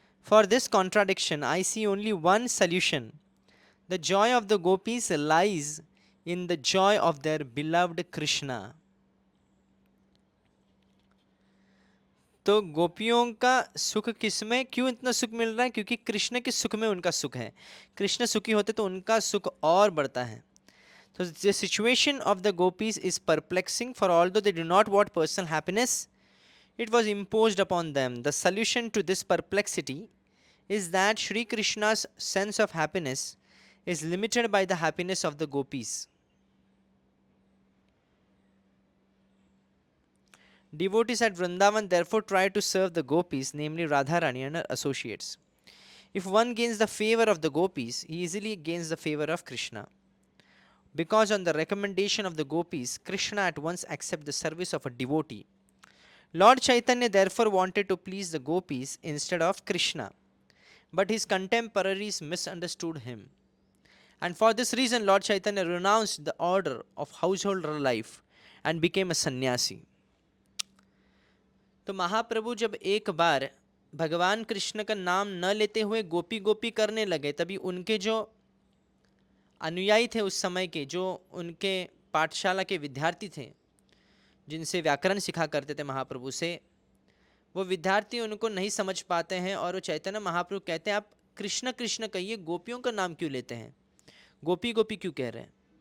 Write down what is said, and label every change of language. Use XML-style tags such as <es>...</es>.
<en>For this contradiction I see only one solution. The joy of the gopis lies in the joy of their beloved Krishna.</en> <hi>तो गोपियों का सुख किसमें, क्यों इतना सुख मिल रहा है? क्योंकि कृष्ण के सुख में उनका सुख है। कृष्ण सुखी होते तो उनका सुख और बढ़ता है।</hi> <en>तो the situation of the gopis is perplexing, for although they do not want personal happiness, it was imposed upon them. The solution to this perplexity is that Shri Krishna's sense of happiness is limited by the happiness of the gopis. Devotees at Vrindavan therefore try to serve the gopis, namely Radharani and her associates. If one gains the favor of the gopis, he easily gains the favor of Krishna. Because on the recommendation of the gopis, Krishna at once accepts the service of a devotee. Lord Chaitanya therefore wanted to please the gopis instead of Krishna, but his contemporaries misunderstood him. And for this reason, Lord Chaitanya renounced the order of householder life and became a sannyasi.</en> <hi>तो महाप्रभु जब एक बार भगवान कृष्ण का नाम न लेते हुए गोपी गोपी करने लगे, तभी उनके जो अनुयायी थे उस समय के, जो उनके पाठशाला के विद्यार्थी थे जिनसे व्याकरण सिखा करते थे महाप्रभु से, वो विद्यार्थी उनको नहीं समझ पाते हैं और वो चैतन्य महाप्रभु कहते हैं आप कृष्ण कृष्ण कहिए, गोपियों का नाम क्यों लेते हैं, गोपी गोपी क्यों कह रहे हैं?</hi>